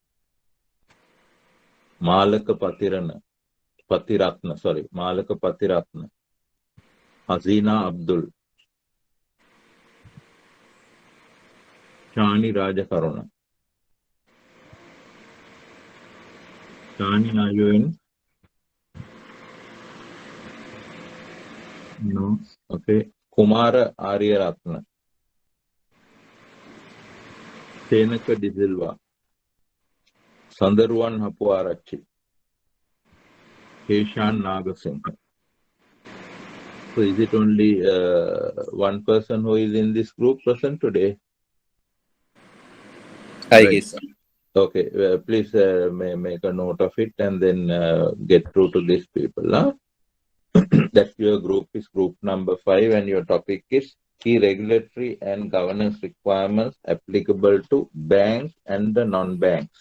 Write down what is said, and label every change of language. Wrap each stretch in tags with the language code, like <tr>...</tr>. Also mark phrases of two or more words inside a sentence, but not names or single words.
<en>Malaka Patiratna, sorry. Malaka Patiratna. Hazina Abdul. Shani Rajakaruna. Shani, are you in? No. Okay. Kumara Aryaratna. Senaka Dizilva. Sandarwan Hapuarachi. Keshan Nagasinghe. So is it only one person who is in this group present today? I Right. guess. Okay, please make a note of it and then get through to these people. Huh? That's your group is group number 5 and your topic is key regulatory and governance requirements applicable to banks and the non-banks.</en>